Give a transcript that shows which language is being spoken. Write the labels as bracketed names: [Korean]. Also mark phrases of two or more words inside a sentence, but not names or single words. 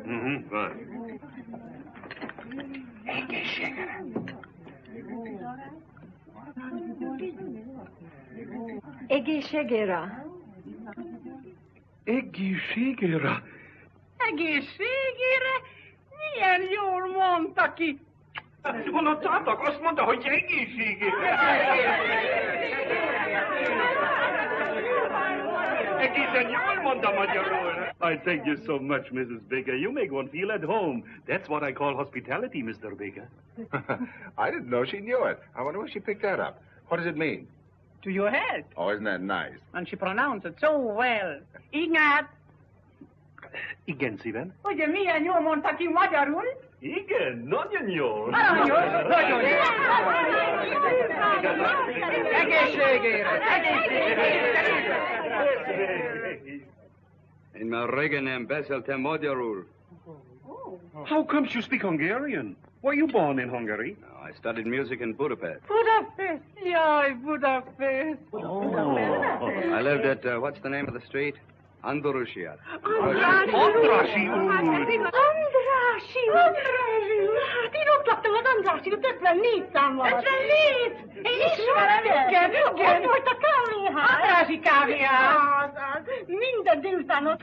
[English] Mm-hmm, fine. [Hungarian] Egészségére. Egészségére. Egészségére? Milyen jól mondta ki. Hallottátok? Azt mondta, hogy egészségére. Egészen jól mondta magyarul. [English] I thank you so much, Mrs. Baker. You make one feel at home. That's what I call hospitality, Mr. Baker. I didn't know she knew it. I wonder where she picked that up. What does it mean? To your head. Oh, isn't that nice? And she pronounced it so well. [Hungarian] Ignát! Igen, szívem. Ugye milyen jól mondta ki magyarul? Igen, nagyon jól. Nagyon jól. Nagyon jól. Egészségére. Én már régen nem beszéltem magyarul. [English] How comes you speak Hungarian? Were you born in Hungary? No, I studied music in Budapest. [Hungarian] Budapest. Jaj, Budapest. [English] Oh. I lived at, what's the name of the street? Andorussia. Andrássy út. Andrássy. [Hungarian] Hát én ott laktam az Andrássy út, 54 számmal. 54? Én ismerem. Igen. Ott volt a kávéház. Andrássy kávéház. Minden délután ott